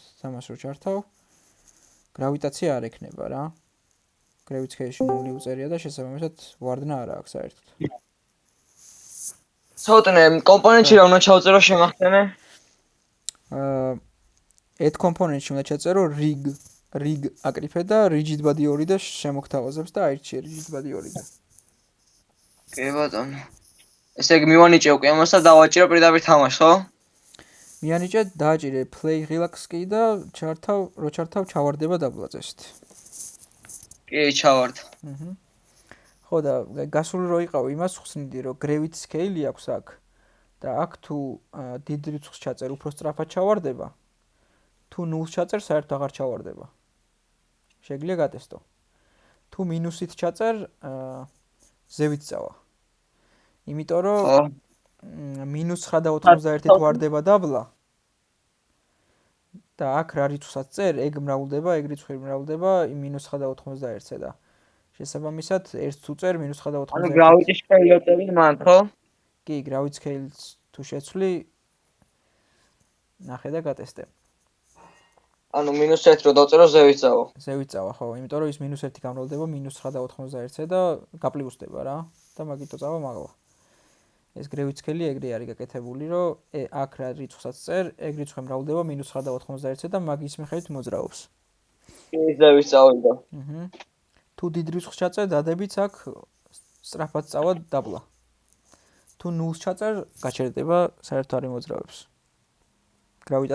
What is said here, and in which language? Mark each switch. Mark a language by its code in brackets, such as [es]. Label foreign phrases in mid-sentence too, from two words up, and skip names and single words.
[ka] თამაში რო ჩართავ, გრავიტაცია არ ექნება რა. გრავიტაციაში 0 უწერია და შესაბამისად ვარდნა არ აქვს საერთოდ. ცოტნე კომპონენტში რა უნდა ჩავწერო შემახსენე? add კომპონენტში უნდა ჩაწერო rig აკრიფე და [en] rigid body [ka] 2 და შემოგთავაზებს და აირჩიე [en] rigid body [ka] 2 და. კი ბატონო. ესე იგი მივანიჭე უკვე ამას და დავაჭირო პირდაპირ თამაშს, ხო? მიანიჭე დააჭირე [en] play relax [ka] კი და ჩართავ ჩავარდება დაბლაძესით. კი, ჩავარდა. ხო და გასული რო იყავი იმას ხსნიდი რომ [en] gravity scale [ka] აქვს აქ და აქ თუ დიდ რიცხვს ჩაწერ უფრო სწრაფად ჩავარდება. თუ 0-ს ჩაწერ საერთოდ აღარ ჩავარდება. შეგიძლია გატესტო. თუ მინუსით ჩაწერ ზევით წავა. იმიტომ რომ -9.91-ით ვარდება დაბლა. და აქ რა რიცხვსაც წერ, ეგ მრავლდება, ეგ რიცხვი მრავლდება -9.91-ზე და შესაბამისად 1-ს თუ წერ -9.91-ზე. ანუ [en] gravity scale [ka] წერი მან, ხო? კი, [en] gravity scale- [ka] ს თუ შეცვლი ნახე და გატესტე. ანუ -1 რო დავწერო ზევით წავა. ზევით წავა, ხო, იმიტომ რომ ის -1 გამრავლდება -9.91-ზე და გაპლუსდება რა და მაგითო წავა მაღლა. ეს [en] gravity scale [ka] ეგრე არის გაკეთებული, რომ აქ რა რიცხვსაც წერ, ეგ რიცხვი მრავლდება -9.91-ზე და მაგის მიხედვით მოძრაობს. კი, ზევით წავიდა. თუ დიდ რიცხვს ჩაწერ, დადებიც აქ სწრაფად წავა დაბლა. თუ 0-ს ჩაწერ, გაჩერდება, საერთოდ არ იმოძრავებს.